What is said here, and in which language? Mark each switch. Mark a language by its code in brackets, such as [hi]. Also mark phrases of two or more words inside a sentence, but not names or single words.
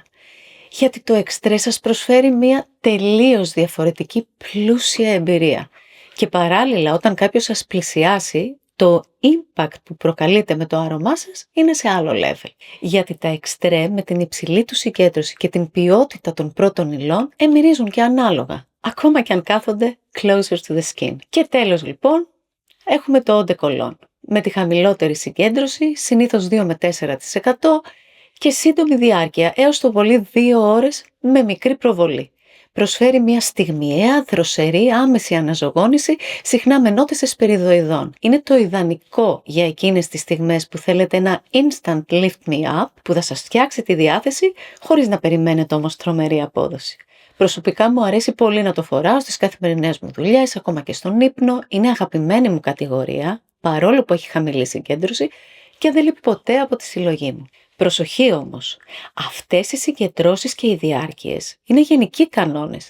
[el] Γιατί το εξτρέ σας προσφέρει μια τελείως διαφορετική πλούσια εμπειρία. Και παράλληλα, όταν κάποιος σας πλησιάσει, το impact που προκαλείτε με το άρωμά σας είναι σε άλλο level. Γιατί τα εξτρέ με την υψηλή του συγκέντρωση και την ποιότητα των πρώτων υλών μυρίζουν και ανάλογα, ακόμα και αν κάθονται [en] closer to the skin. [el] Και τέλος λοιπόν, έχουμε το [fr] eau de cologne, [el] με τη χαμηλότερη συγκέντρωση, συνήθως 2 με 4%, και σύντομη διάρκεια, έως το πολύ 2 ώρες, με μικρή προβολή. Προσφέρει μια στιγμιαία, δροσερή, άμεση αναζωογόνηση, συχνά με νότες εσπεριδοειδών. Είναι το ιδανικό για εκείνες τις στιγμές που θέλετε ένα [en] instant lift me up, [el] που θα σας φτιάξει τη διάθεση, χωρίς να περιμένετε όμως τρομερή απόδοση. Προσωπικά μου αρέσει πολύ να το φοράω στις καθημερινές μου δουλειές, ακόμα και στον ύπνο. Είναι αγαπημένη μου κατηγορία, παρόλο που έχει χαμηλή συγκέντρωση, και δεν λείπει ποτέ από τη συλλογή μου. Προσοχή όμως, αυτές οι συγκεντρώσεις και οι διάρκειες είναι γενικοί κανόνες.